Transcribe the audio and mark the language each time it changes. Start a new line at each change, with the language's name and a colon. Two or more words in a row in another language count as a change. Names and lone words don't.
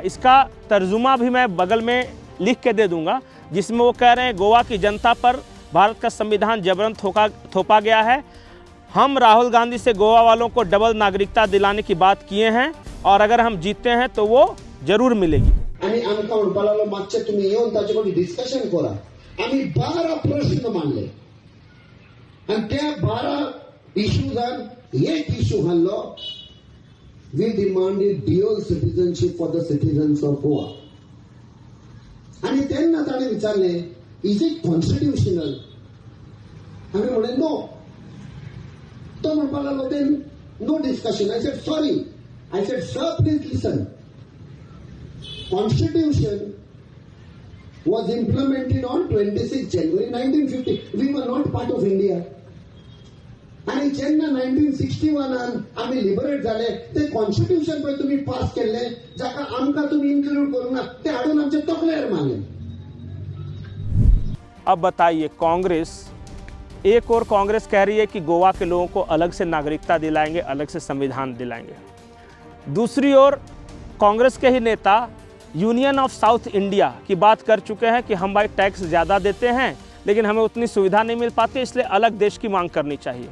Hindi: इसका तर्जुमा भी मैं बगल में लिख के दे दूंगा, जिसमें वो कह रहे हैं गोवा की जनता पर भारत का संविधान जबरन थोपा गया है। हम राहुल गांधी से गोवा वालों को डबल नागरिकता दिलाने की बात किए हैं और अगर हम जीतते हैं तो वो जरूर मिलेगी।
Konkani: आणि आमका म्हणपालो मागचे तुम्ही येऊन ताचे डिस्कशन करा। आम्ही 12 प्रश्न मांडले आणि त्या 12 इश्यूजान एक इश्यू हाडलो,
English: we demanded dual citizenship for the citizens of Goa.
Konkani: आणि त्यांना ताणे विचारले
English: Is it constitutional?
Konkani: आम्ही म्हणे नो. तो म्हणपाक लागलो
English: then no discussion. I said sorry. I said sir please listen. Constitution was implemented on 26 January 1950. We were not part of India.
Konkani: आणि जेन्ना 1961 आम्ही लिबरेट झाले ते कॉन्स्टिट्यूशन पण तुम्ही पास केले जाका आमकां तुम्ही इन्क्लूड करूंक ना ते हाडून आमचे तकलेर मारले.
Hindi: अब बताइए, कांग्रेस एक और कांग्रेस कह रही है कि गोवा के लोगों को अलग से नागरिकता दिलाएंगे, अलग से संविधान दिलाएंगे। दूसरी ओर कांग्रेस के ही नेता
English: Union of South India
Hindi: की बात कर चुके हैं कि हम भाई टैक्स ज़्यादा देते हैं लेकिन हमें उतनी सुविधा नहीं मिल पाती, इसलिए अलग देश की मांग करनी चाहिए।